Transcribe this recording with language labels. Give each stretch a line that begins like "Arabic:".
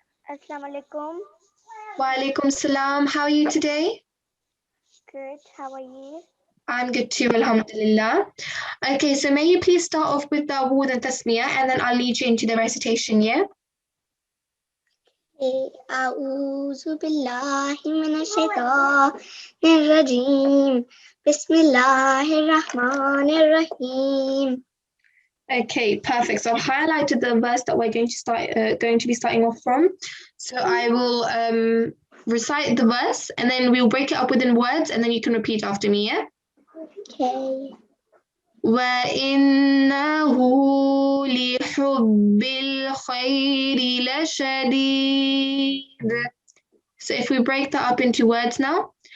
Arabic: Assalamu alaikum. Wa alaikum salam.
English: How are you today? Good. How are you? I'm good too, alhamdulillah. Okay, so may you please start off with the awud and tasmiyah, and then I'll lead you into the recitation, yeah?
Arabic: أعوذ بالله من الشيطان الرجيم بسم الله الرحمن الرحيم.
English: Okay, perfect. So I've highlighted the verse that we're going to be starting off from. So I will recite the verse, and then we'll break it up within words, and then you can repeat after me, yeah? Okay.
Arabic: وَإِنَّهُ لِحُبِّ الْخَيْرِ لَشَدِيدٌ.
English: So if we break that up into words now,